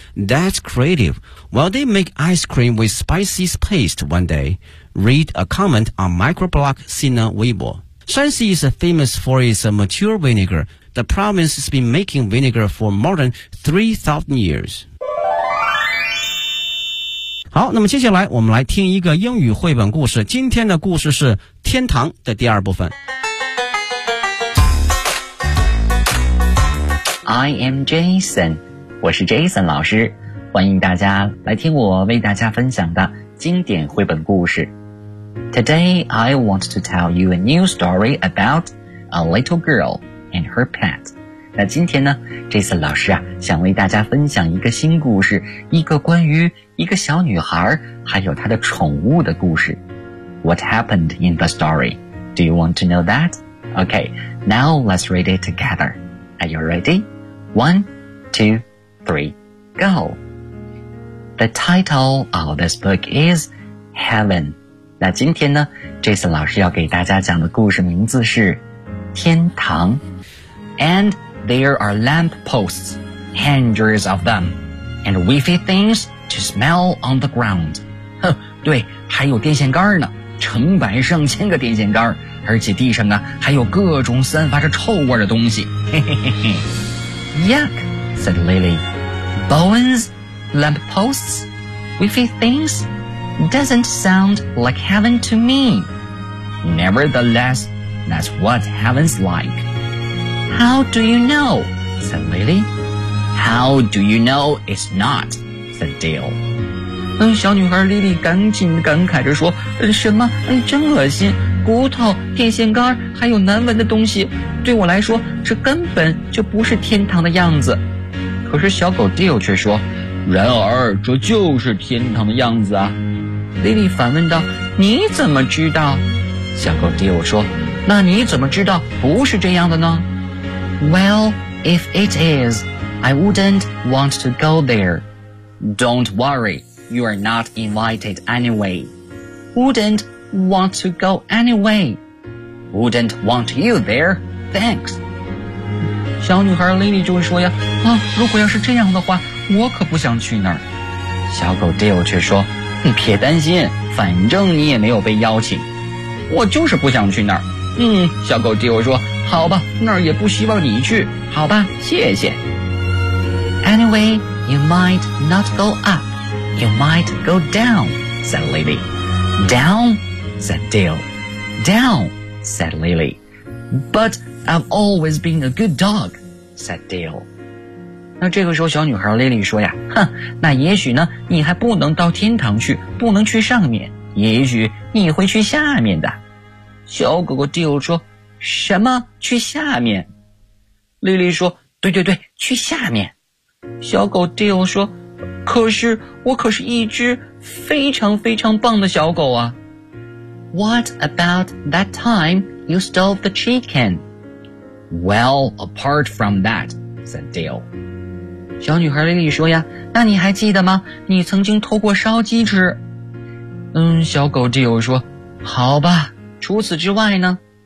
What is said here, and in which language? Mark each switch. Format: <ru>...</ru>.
<en>That's creative. Well, they make ice cream with spicy paste one day. Read a comment on microblog Sina Weibo. Shanxi is famous for its mature vinegar. The province has been making vinegar for more than 3,000 years.</en> <zh>好，那么接下来我们来听一个英语绘本故事。今天的故事是天堂的第二部分。</zh> <en>I am Jason,</en> <zh>我是 Jason 老师，欢迎大家来听我为大家分享的经典绘本故事。</zh> <en>Today, I want to tell you a new story about a little girl and her pet.</en> <zh>那今天呢 ,Jason 老师啊，想为大家分享一个新故事，一个关于一个小女孩还有她的宠物的故事。</zh> <en>What happened in the story? Do you want to know that? Okay, now let's read it together. Are you ready? One, two, three, go! The title of this book is Heaven.</en> <zh>那今天呢 ,Jason 老师要给大家讲的故事名字是天堂。</zh> <en>And there are lamp posts, hundreds of them, and wavy things to smell on the ground.</en> <zh>对，还有电线杆呢，成百上千个电线杆。而且地上啊还有各种散发着臭味的东西。</zh> <en>Yuck, said Lily. Bones, lamp posts, wiffy things, doesn't sound like heaven to me. Nevertheless, that's what heaven's like. How do you know? Said Lily. How do you know it's not? Said Dale.</en> <zh>小女孩莉莉赶紧感慨着说什么真恶心，骨头、电线杆还有难闻的东西，对我来说这根本就不是天堂的样子。可是小狗 Dale 却说，然而这就是天堂的样子啊。莉莉反问道，你怎么知道？小狗 Dale 说，那你怎么知道不是这样的呢？</zh> <en>Well, if it is, I wouldn't want to go there. Don't worry.You are not invited anyway, wouldn't want to go anyway. Wouldn't want you there. Thanks.</en> <zh>小女孩 Lily 就说呀，啊，如果要是这样的话，我可不想去那儿。小狗 Dale 却说，你别担心，反正你也没有被邀请。我就是不想去那儿。嗯，小狗 Dale 说，好吧，那儿也不希望你去。好吧，谢谢。</zh> <en>Anyway, you might not go up. You might go down, said Lily. Down, said Dale. Down, said Lily. But I've always been a good dog, said Dale.</en> <zh>那这个时候小女孩 Lily 说呀，哼，那也许呢，你还不能到天堂去，不能去上面，也许你会去下面的。小狗狗 Dale 说，什么去下面？ Lily 说，对对对，去下面。小狗 Dale 说，可是我可是一只非常非常棒的小狗啊。</zh> <en>What about that time you stole the chicken? Well, apart from that, said Dale.</en> <zh>小女孩 Lily 说呀，那你还记得吗？你曾经偷过烧鸡吃。嗯，小狗 Dale 说，好吧，除此之外呢？</zh>